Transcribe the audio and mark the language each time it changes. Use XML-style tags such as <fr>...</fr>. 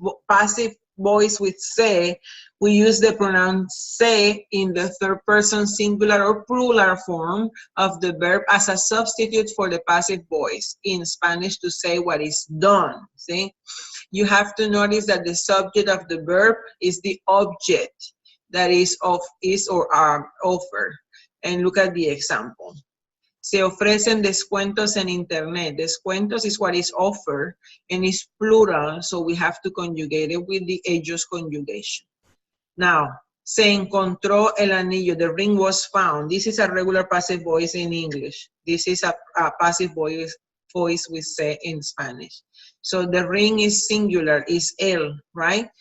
<en>passive voice with se, we use the pronoun se in the third person singular or plural form of the verb as a substitute for the passive voice in Spanish to say what is done. See? You have to notice that the subject of the verb is the object that is or are offered. And look at the example.</en> <es>Se ofrecen descuentos en internet.</es> <en>Descuentos is what is offered and is plural, so we have to conjugate it with the ellos conjugation.</en> <es>Now, se encontró el anillo.</es> <en>The ring was found. This is a regular passive voice in English. This is a passive voice we say in Spanish. So the ring is singular, is el, right?</en>